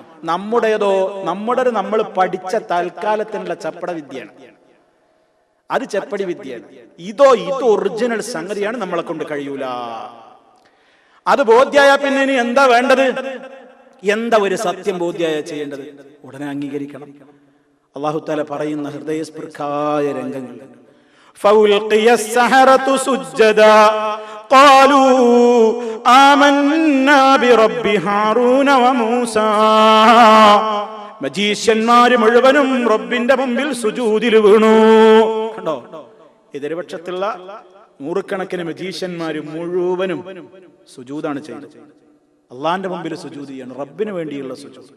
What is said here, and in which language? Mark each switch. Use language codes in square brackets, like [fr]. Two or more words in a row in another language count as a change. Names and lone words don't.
[ml] നമ്മൾ പഠിച്ച തൽക്കാലത്തിനുള്ള ചപ്പട വിദ്യയാണ്, അത് ചെപ്പടി വിദ്യയാണ്. ഇത് ഒറിജിനൽ സംഗതിയാണ്, നമ്മളെ കൊണ്ട് കഴിയൂല. അത് ബോധ്യായ പിന്നെ ഇനി എന്താ വേണ്ടത്? എന്താ ഒരു സത്യം ബോധ്യായ ചെയ്യേണ്ടത്? ഉടനെ അംഗീകരിക്കണം. അല്ലാഹു തആല പറയുന്ന ഹൃദയസ്പൃക്കായ രംഗങ്ങൾ. [ar] فألقي السحرة سجدا قالوا آمنا برب هارون وموسى. [ml] മജീഷ്യന്മാര് മുഴുവനും റബ്ബിന്റെ മുമ്പിൽ സുജൂദിൽ വീണു. കണ്ടോ, എതിർപക്ഷത്തുള്ള നൂറുകണക്കിന് മജീഷ്യന്മാര് മുഴുവനും സുജൂദാണ് ചെയ്യുന്നത്. അള്ളാന്റെ മുമ്പിൽ സുജൂദ് ചെയ്യാണ്, റബ്ബിന് വേണ്ടിയുള്ള സുജൂദ്.